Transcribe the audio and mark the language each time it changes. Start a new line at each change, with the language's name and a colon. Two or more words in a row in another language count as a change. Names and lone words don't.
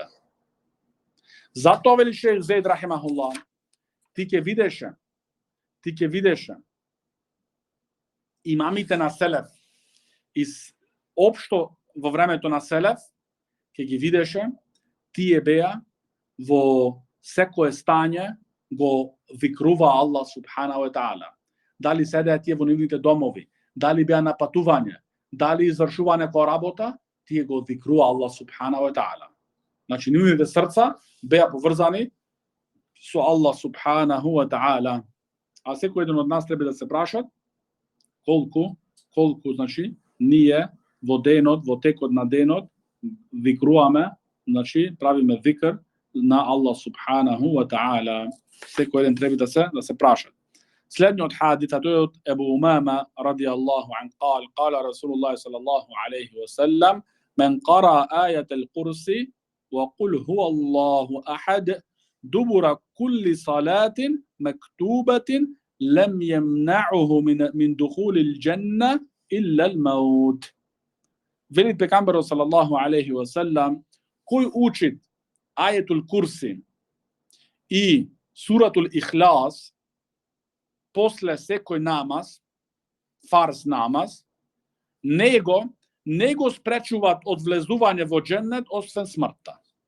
Macedonian: Затоа вели шејх Зейд рахимахуллах, ти ќе видеше имамите на селеф и општо во времето на селеф ќе ги видеше тие беа во секое стање го викрува Аллах
Arabic: سبحانه وتعالى.
Macedonian: Дали седеа тие во нивните домови, дали беа на патување, дали извршува некоја работа, тие го викрува Аллах
Arabic: سبحانه وتعالى.
Macedonian: Значи нивните срца беа поврзани со Аллах
Arabic: سبحانه وتعالى.
Macedonian: А секој еден од нас треба да се прашат колку значи ние во денот, во текот на денот викруваме, значи правиме викр на Аллах
Arabic: سبحانه وتعالى.
Macedonian: Секој еден треба да се прашат. Следниот хадис тој од Ебу Умама
Arabic: رضي الله عنه قال رسول الله صلى الله عليه وسلم من قرأ آية الكرسي وقل هو الله أحد دبر كل صلاة مكتوبة لم يمنعه من دخول الجنة إلا الموت.
Macedonian: Вели пејгамбери
Arabic: صلى الله عليه وسلم,
Macedonian: кој учит ајетул курси и суратул Ихлас после секој намаз, фарз намаз, него не го спречуваат од влезување во џеннет освен смртта.